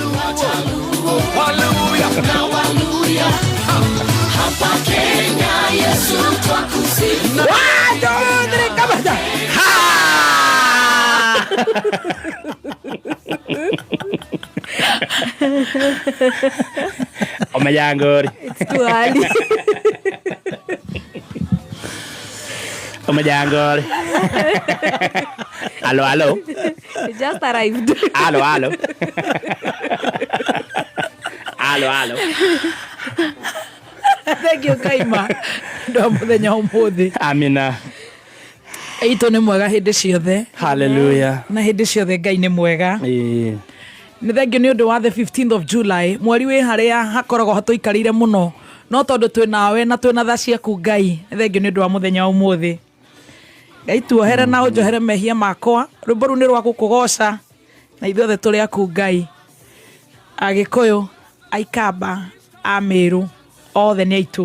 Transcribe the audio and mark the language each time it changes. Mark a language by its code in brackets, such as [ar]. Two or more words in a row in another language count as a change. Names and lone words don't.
[sw] Hapa Kenya Yesu twakusifu. Omejangori. [en] It's too early. Omejangori. Hello. It just arrived. Hello. Thank you Kaima. [ki] Ndo muthenya umuthi. Amina. Ito nĩ mwega hĩndĩ ciothe. Hallelujah. Na hĩndĩ ciothe Ngai nĩ mwega. Nĩ thengio nĩ ũndũ wa [en] the 15th of July. [ki] Mweri wĩ harĩa hakoragwo hatũikarĩire mũno. No tondũ twĩ nawe na twĩ na tha ciaku Ngai. Nĩ thengio nĩ ũndũ wa mũthenya ũmũthĩ. Ngai tuohere na ũnjohere mehia makwa. Rwĩmbo rũu nĩ rwa gũkũgoca. Na ithuothe tũrĩ aku Ngai. Agĩkũyũ, Aikamba, Amĩrũ, othe nĩ aitũ.